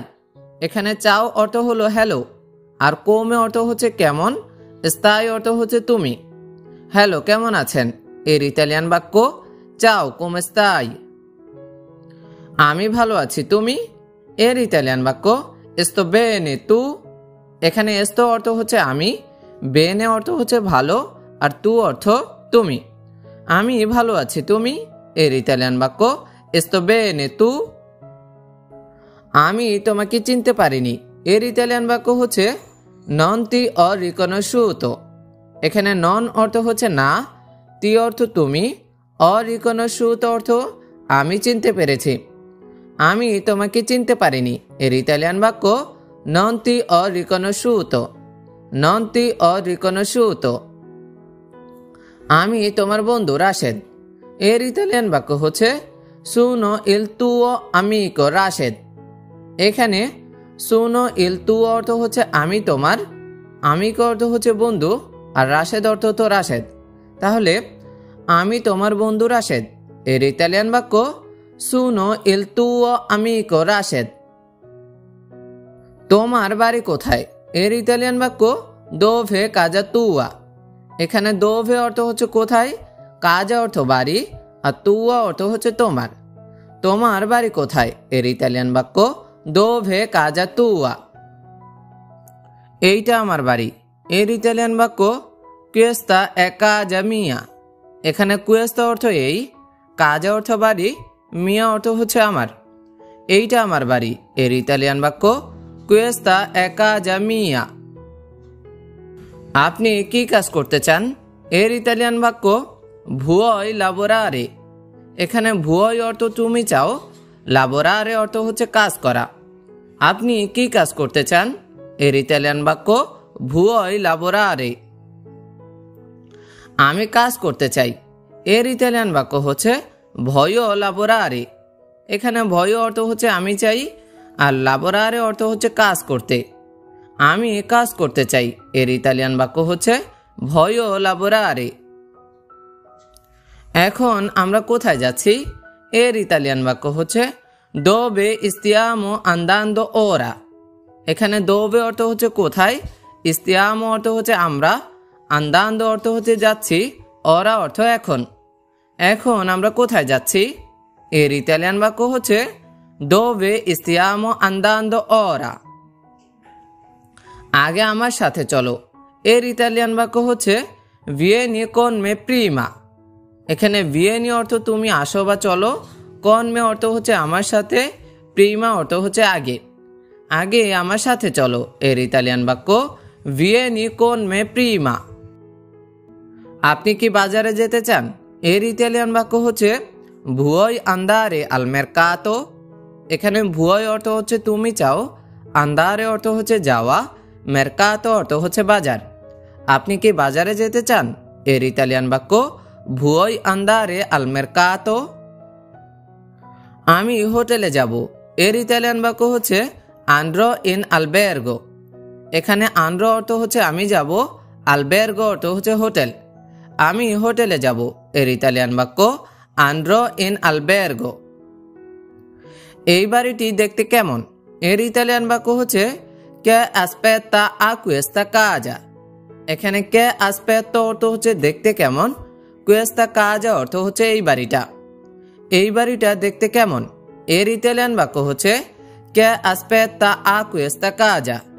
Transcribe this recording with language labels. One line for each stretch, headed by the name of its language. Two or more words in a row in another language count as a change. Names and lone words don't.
Bangla: এখানে চাও অর্থ হলো হ্যালো, আর কোমে অর্থ হচ্ছে কেমন, স্তাই অর্থ হচ্ছে তুমি। হ্যালো, কেমন আছেন? এর ইতালিয়ান বাক্য
Italian: ciao come stai.
Bangla: আমি ভালো আছি, তুমি? এর ইতালিয়ান বাক্য
Italian: sto bene tu।
Bangla: এখানে sto অর্থ হচ্ছে আমি, বেনে অর্থ হচ্ছে ভালো, আর তু অর্থ তুমি। আমি ভালো আছি, তুমি? এর ইতালিয়ান বাক্য
Italian: sto bene tu।
Bangla: আমি তোমাকে চিনতে পারিনি। এর ইতালিয়ান বাক্য হচ্ছে
Italian: non ti ho riconosciuto।
Bangla: এখানে নন অর্থ হচ্ছে না, তি অর্থ তুমি,
Italian: ho riconosciuto
Bangla: অর্থ আমি চিনতে পেরেছি। আমি তোমাকে চিনতে পারিনি। এর ইতালিয়ান বাক্য
Italian: non ti ho riconosciuto। non ti ho riconosciuto।
Bangla: আমি তোমার বন্ধু রাশেদ। এর ইতালিয়ান বাক্য হচ্ছে
Italian: sono il tuo amico
Bangla: রাশেদ। এখানে
Italian: sono il tuo
Bangla: অর্থ হচ্ছে আমি তোমার, amico অর্থ হচ্ছে বন্ধু, আর রাশেদ অর্থ তো রাশেদ। তাহলে আমি তোমার বন্ধু রাশেদ। এর ইতালিয়ান বাক্য
Italian: sono il tuo amico
Bangla: রাশেদ। তোমার বাড়ি কোথায়? এর ইতালিয়ান বাক্য
Italian: dove casa tua।
Bangla: এখানে dove অর্থ হচ্ছে কোথায়, casa অর্থ বাড়ি, আর tua অর্থ হচ্ছে তোমার। তোমার বাড়ি কোথায়? এর ইতালিয়ান বাক্য
Italian: dove casa tua।
Bangla: এইটা আমার বাড়ি। এর ইতালিয়ান বাক্য
Italian: questa è casa mia।
Bangla: এখানে questa অর্থ এই, casa অর্থ বাড়ি, mia অর্থ হচ্ছে আমার। এইটা আমার বাড়ি। এর ইতালিয়ান বাক্য
Italian: questa è casa mia।
Bangla: আপনি কি কাজ করতে চান? এর ইতালিয়ান বাক্য
Italian: vuoi lavorare।
Bangla: এখানে vuoi অর্থ তুমি চাও, lavorare অর্থ হচ্ছে কাজ করা। আপনি কি কাজ করতে চান? এর ইতালিয়ান বাক্য
Italian: vuoi lavorare।
Bangla: আমি কাজ করতে চাই। এর ইতালিয়ান বাক্য হচ্ছে
Italian: voglio lavorare।
Bangla: এখানে voglio অর্থ হচ্ছে আমি চাই, আর lavorare অর্থ হচ্ছে কাজ করতে। আমি কাজ করতে চাই। এর ইতালিয়ান বাক্য হচ্ছে
Italian: voglio lavorare।
Bangla: এখন আমরা কোথায় যাচ্ছি? এর ইতালিয়ান বাক্য হচ্ছে
Italian: dove stiamo andando ora।
Bangla: এখানে dove অর্থ হচ্ছে কোথায়, stiamo অর্থ হচ্ছে আমরা, andando অর্থ হচ্ছে যাচ্ছি, ora অর্থ এখন। এখন আমরা কোথায় যাচ্ছি? এর ইতালিয়ান বাক্য হচ্ছে
Italian: dove stiamo andando ora।
Bangla: আগে আমার সাথে চলো। এর ইতালিয়ান বাক্য হচ্ছে
Italian: vieni con me prima।
Bangla: এখানে vieni অর্থ তুমি আসো বা চলো,
Italian: con me
Bangla: অর্থ হচ্ছে আমার সাথে, prima অর্থ হচ্ছে আগে। আগে আমার সাথে চলো। এর ইতালিয়ান বাক্য
Italian: vieni con me prima।
Bangla: আপনি কি বাজারে যেতে চান? এর ইতালিয়ান বাক্য হচ্ছে
Italian: vuoi andare al mercato।
Bangla: এখানে vuoi অর্থ হচ্ছে তুমি চাও, andare অর্থ হচ্ছে যাওয়া, mercato অর্থ হচ্ছে বাজার। আপনি কি বাজারে যেতে চান? এর ইতালিয়ান বাক্য
Italian: vuoi andare al mercato।
Bangla: আমি হোটেলে যাব। এর ইতালিয়ান বাক্য হচ্ছে
Italian: andrò in albergo।
Bangla: এখানে andrò অর্থ হচ্ছে আমি যাব, albergo অর্থ হচ্ছে হোটেল। আমি হোটেলে যাব। এর ইতালিয়ান বাক্য
Italian: andrò in albergo।
Bangla: এই বাড়িটি দেখতে কেমন? এর ইতালিয়ান বাক্য হচ্ছে
Italian: che aspetta a questa casa।
Bangla: এখানে
Italian: che aspetta
Bangla: অর্থ হচ্ছে দেখতে কেমন,
Italian: questa casa
Bangla: অর্থ হচ্ছে এই বাড়িটা। এই বাড়িটা দেখতে কেমন? এর ইতালিয়ান বাক্য হচ্ছে
Italian: che aspetta a questa casa।